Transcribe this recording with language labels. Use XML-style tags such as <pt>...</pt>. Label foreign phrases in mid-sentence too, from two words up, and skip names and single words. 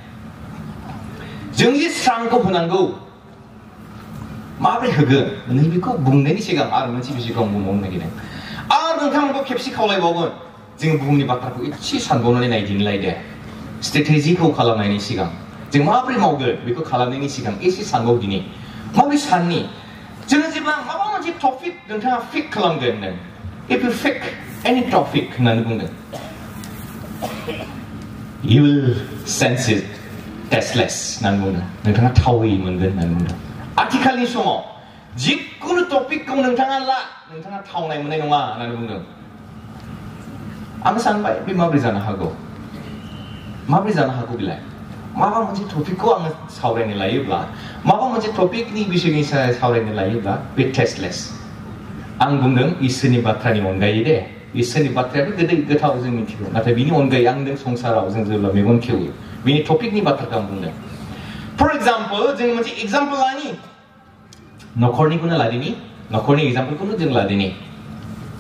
<brx>जों जे स्रांखौ होनांगौ माबोरै होगोन नैबेखौ बुंनायनि सिगां आरो मोनसे बिषयखौ आं बुंबावनो नागिरदों आरो नोंथांमोनखौ खेबसे खावलायबावगोन जों बुहुमनि बाथ्राखौ एसे सानबावनानै नायदिनिलाय दे स्ट्रेटेजिखौ खालामनायनि सिगां जों माबोरै मावगोन बेखौ खालामनायनि सिगां एसे सानबावदिनि माबोरै साननि जोङो जेब्ला माबा मोनसे टपिक नोंथाङा फिक खालामगोन नों</brx> <en>if you pick any topic</en> <brx>होननानै बुंदों</brx> <en>you will sense it tasteless</en> <brx>होननानै बुंदों नोंथाङा थावै मोनगोन होननानै बुंदों आथिखालनि समाव जिखुनु टपिकखौ नोंथाङा ला नोंथाङा थावनाय मोननाय नङा होननानै बुंदों आं सानबाय बे माबोरै जानो हागौ बेलाय माबा मोनसे टपिकखौ आङो सावरायनो लायोब्ला माबा मोनसे टपिकनि बिषयनि सायाव सावरायनो लायोब्ला बे टेस्टलेस आं बुंदों इसोरनि बाथ्रानि अनगायै दे इसोरनि बाथ्रायाबो गोदै गोथाव जों मिथिगौ नाथाय बिनि अनगायै आं नों संसाराव जों जेब्ला मेगन खेवो बिनि टपिकनि बाथ्राखौ आं बुंदों</brx> <en>for example</en> <brx>जों मोनसे एग्जाम्पल लानि न'खरनिखौनो लादिनि न'खरनि एग्जाम्पलखौनो जों लादिनि</brx>